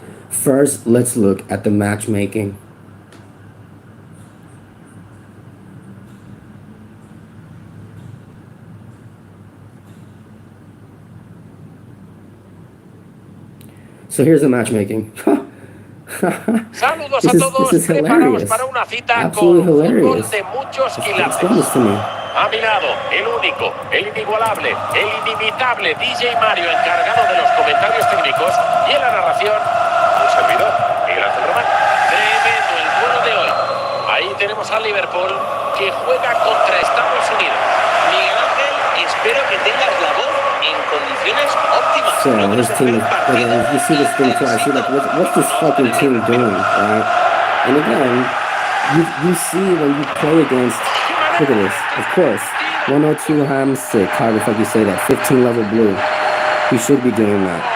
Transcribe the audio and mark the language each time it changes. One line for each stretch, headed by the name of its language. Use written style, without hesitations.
English: First, let's look at the matchmaking. So here's the matchmaking.
Spanish: Saludos a todos, preparados para una cita con fútbol de muchos quilates. A mi lado, el único, el inigualable, el inimitable DJ Mario, encargado de los comentarios técnicos, y en la narración, un servidor, Miguel Ángel Román. Tremendo el duelo de hoy. Ahí tenemos al Liverpool, que juega contra Estados Unidos. Miguel Ángel, espero que tengas la voz en condiciones óptimas.
English: So this team, you see this thing twice, you're like, what's this fucking team doing, right? And again, you see when you play against, look at this, of course, 102 Hamstick, however the fuck you say that, 15 level blue. He should be doing that.